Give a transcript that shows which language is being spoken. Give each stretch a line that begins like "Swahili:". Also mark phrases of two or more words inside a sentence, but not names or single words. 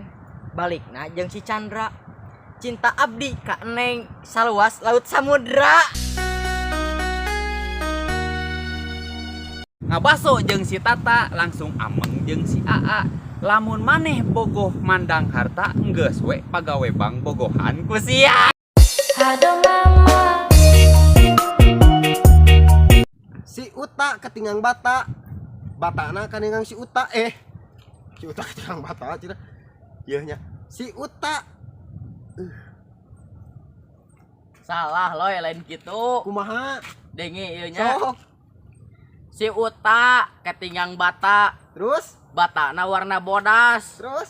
Sundanese: Balikna jeung si Chandra. Cinta abdi ka Neng saluas laut samudra. Ngabaso jeung si Tata, langsung ameng jeung si AA. Lamun maneh bogoh mandang harta, enggeus we pagawe bank bogohan ku sia. Si Uta ketinggang bata batana kaningang si Uta si Uta ketinggang bata cenah ieu nya si Uta Salah loy lain kitu. kumaha Dengi ieu nya. sok Si Uta ketinggang bata. terus Batana warna bodas. terus